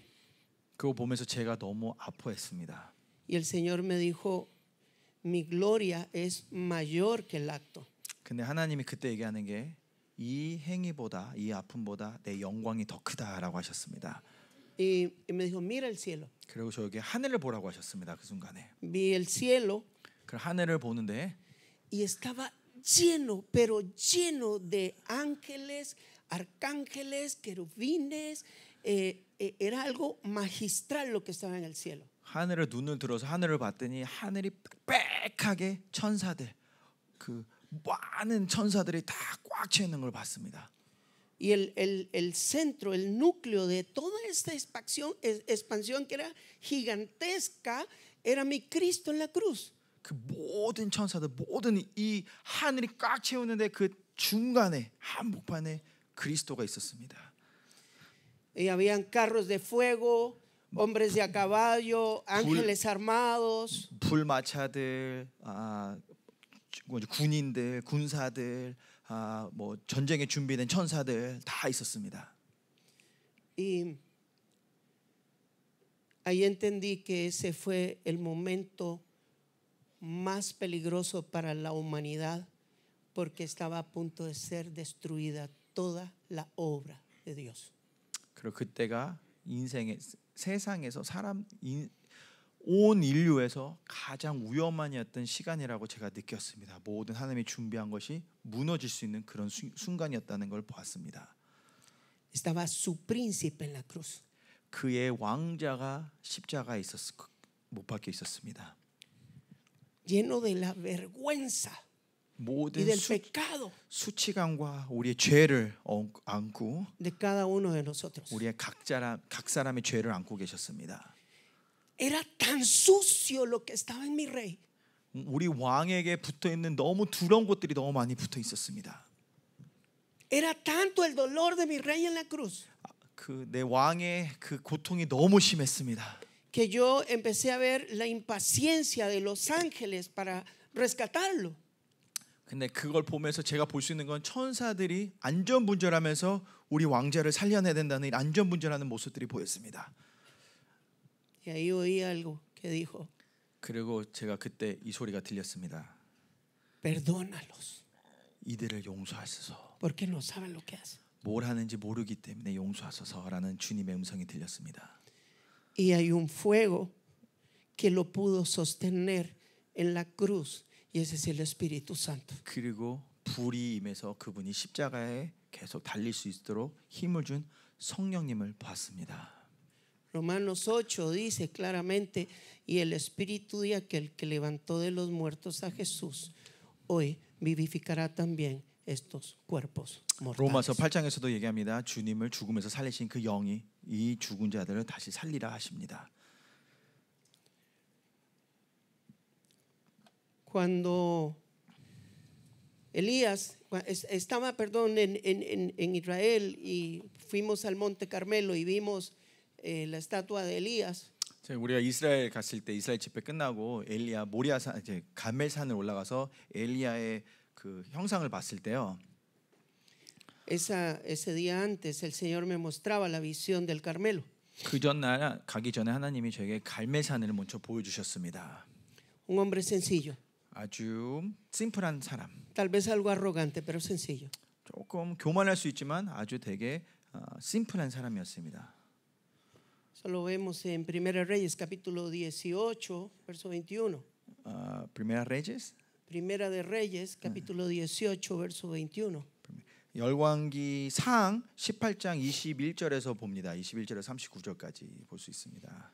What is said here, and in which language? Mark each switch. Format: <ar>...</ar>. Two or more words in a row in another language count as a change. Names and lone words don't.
<ko>그거 보면서 제가 너무 아파했습니다.</ko> <es>Y el Señor me dijo, mi gloria es mayor que el acto.</es> <ko>근데 하나님이 그때 얘기하는 게 이 행위보다 이 아픔보다 내 영광이 더 크다라고 하셨습니다.</ko> <es>Y me dijo, mira el cielo.</es> <ko>그리고 저에게 하늘을 보라고 하셨습니다. 그 순간에</ko> <es>Vi el cielo</es> <ko>그 하늘을 보는데</ko> <es>y estaba lleno, pero lleno de ángeles, arcángeles, querubines. Era algo magistral lo que estaba en el cielo.</es> <ko>하늘을 눈을 들어서 하늘을 봤더니 하늘이 빽빽하게 천사들 그 많은 천사들이 다 꽉 채 있는 걸 봤습니다.</ko> <es>Y el centro, el núcleo de toda esta expansión que era gigantesca, era mi Cristo en la cruz.</es> <ko>그 모든 천사들 모든 이 하늘이 꽉 채우는데 그 중간에 한복판에 그리스도가 있었습니다.</ko> <es>Y habían carros de fuego, hombres de a caballo, ángeles armados.</es> <ko>불마차들, 군인들, 군사들, 뭐 전쟁에 준비된 천사들 다 있었습니다.</ko> <es>Y ahí entendí que ese fue el momento más peligroso para la humanidad, porque estaba a punto de ser destruida toda la obra de Dios.</es> <ko>그리고 그때가 인생의 세상에서 온 인류에서 가장 위험한이었던 시간이라고 제가 느꼈습니다. 모든 하나님이 준비한 것이 무너질 수 있는 그런 순간이었다는 걸 보았습니다.</ko> <es>Estaba su príncipe en la cruz.</es> <ko>그의 왕자가 십자가에 못 박혀 있었습니다.</ko> <es>Lleno de la vergüenza y</es> <ko>모든</ko> <es>del pecado</es> <ko>수치감과 우리의 죄를 안고</ko> <es>de cada uno de nosotros.</es> <ko>우리의 각 사람의 죄를 안고 계셨습니다.</ko> <es>Era tan sucio lo que estaba en mi rey.</es> <ko>우리 왕에게 붙어 있는 너무 두려운 것들이 너무 많이 붙어 있었습니다.</ko> <es>Era tanto el dolor de mi rey en la cruz</es> <ko>그 내 왕의 그 고통이 너무 심했습니다.</ko> <es>que yo empecé a ver la impaciencia de los ángeles para rescatarlo.</es> <ko>근데 그걸 보면서 제가 볼 수 있는 건 천사들이 안전분전하면서 우리 왕자를 살려내야 된다는 안전분전하는 모습들이 보였습니다.</ko> <es>Y ahí oí algo que dijo,</es> <ko>그리고 제가 그때 이 소리가 들렸습니다.</ko> <es>perdónalos,</es> <ko>이들을 용서하소서.</ko> <es>porque no saben lo que hacen.</es> <ko>뭘 하는지 모르기 때문에 용서하소서라는 주님의 음성이 들렸습니다.</ko> <es>Y hay un fuego que lo pudo sostener en la cruz, y ese es el Espíritu Santo.</es> <ko>그리고 불이 임해서 그분이 십자가에 계속 달릴 수 있도록 힘을 준 성령님을 봤습니다.</ko> <es>Romanos 8 dice claramente, y el Espíritu de aquel que levantó de los muertos a Jesús, hoy vivificará también estos cuerpos</es> <ko>로마서</ko> <es>mortales.</es> <ko>8장에서도 얘기합니다. 주님을 죽음에서 살리신 그 영이 이 죽은 자들을 다시 살리라 하십니다.</ko> <es>Cuando Elías estaba, en Israel y fuimos al Monte Carmelo y vimos la estatua de Elías.</es> <ko>우리가 이스라엘 갔을 때 이스라엘 집회 끝나고 엘리야 모리아산 이제 갈멜산을 올라가서 엘리야의 그 형상을 봤을 때요.</ko> <es>Ese día antes el Señor me mostraba la visión del Carmelo.</es> <ko>그 전날 가기 전에 하나님이 저에게 갈멜산을 먼저 보여주셨습니다.</ko> <es>Un hombre sencillo,</es> <ko>아주 심플한 사람.</ko> <es>tal vez algo arrogante, pero sencillo.</es> <ko>조금 교만할 수 있지만 아주 되게 심플한 사람이었습니다.</ko> <es>Eso lo vemos en Primera Reyes capítulo 18, verso 21. Primera Reyes. Primera de Reyes capítulo 18, verso 21.</es> <ko>열왕기 상 18장 21절에서 봅니다. 21절에서 39절까지 볼 수 있습니다.</ko>